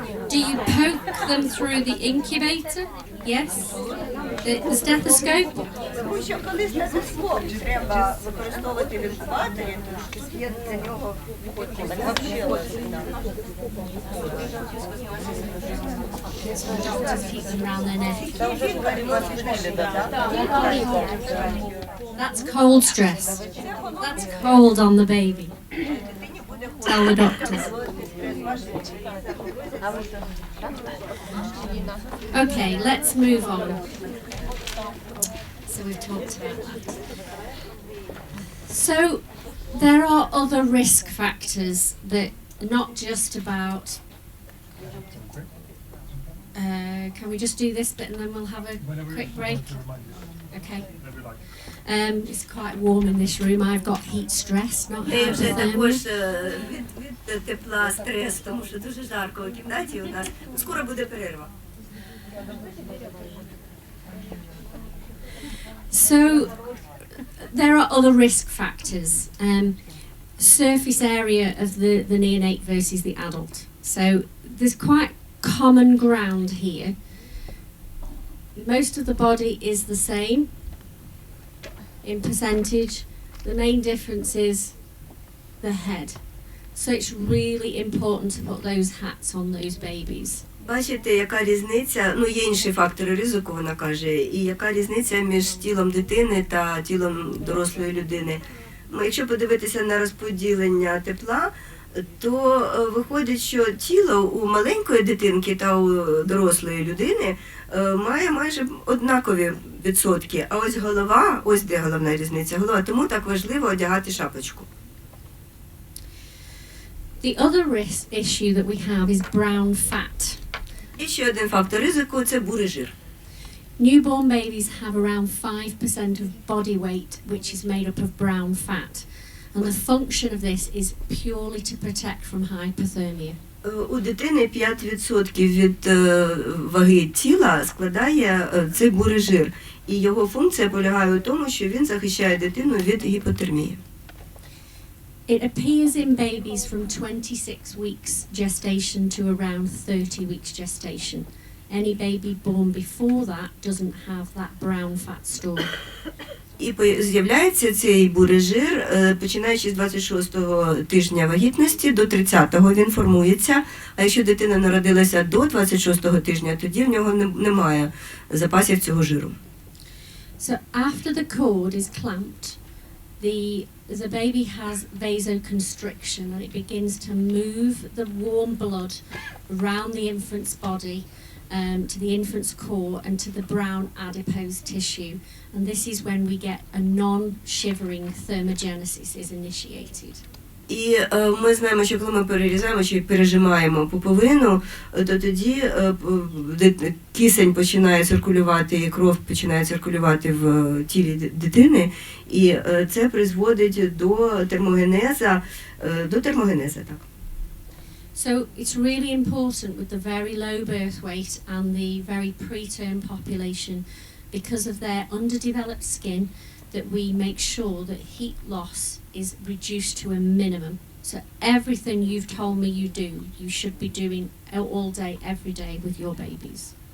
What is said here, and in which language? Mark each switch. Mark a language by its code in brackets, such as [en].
[en] Do you poke them through the incubator? Yes? The stethoscope? [uk] Тому що коли стетоскоп треба використовувати в інкубаторі, то є для нього [en] Doctors keep them around their neck. That's cold stress. That's cold on the baby. Tell the doctors. Okay, let's move on. So we've talked about that. So there are other risk factors that are not just about. Can we just do this bit and then we'll have a quick break? Okay. It's quite warm in this room. I've got heat stress, not [uk] Вже також [en] hypothermia. [uk] від тепла стрес, тому що дуже жарко у кімнаті у нас. Скоро буде перерва. [en] So there are other risk factors. Surface area of the neonate versus the adult. So there's quite common ground here. Most of the body is the same in percentage. The main difference is the head. So it's really important to put those hats on those babies. [uk] Бачите, яка різниця, ну є інші фактори ризику, вона каже, і яка різниця між тілом дитини та тілом дорослої людини. Якщо подивитися на розподілення тепла, то виходить, що тіло у маленької дитинки та у дорослої людини має майже однакові відсотки, а ось голова, ось де головна різниця, голова, тому так важливо одягати шапочку. [en] The other issue that we have is brown fat. [uk] І ще один фактор ризику – це бурий жир. [en] Newborn babies have around 5% of body weight, which is made up of brown fat. And the function of this is purely to protect from hypothermia. [uk] У дитини 5% від ваги тіла складає цей бурий жир. І його функція полягає у тому, що він захищає дитину від гіпотермії. [en] It appears in babies from 26 weeks gestation to around 30 weeks gestation. Any baby born before that doesn't have that brown fat store. [uk] І з'являється цей бурий жир, починаючи з 26-го тижня вагітності до 30-го він формується, а якщо дитина народилася до 26-го тижня, тоді в нього немає запасів цього жиру. [en] So after the cord is clamped, the baby has vasoconstriction and it begins to move the warm blood around the infant's body to the infant's core and to the brown adipose tissue. And this is when we get a non-shivering thermogenesis is initiated. [uk] І ми знаємо, що коли ми перерізаємо чи пережимаємо пуповину, то тоді кисень починає циркулювати і кров починає циркулювати в тілі дитини, і це призводить до термогенеза, так. [en] So it's really important with the very low birth weight and the very preterm population, because of their underdeveloped skin, that we make sure that heat loss is reduced to a minimum. So everything you've told me you do, you should be doing all day, every day with your babies.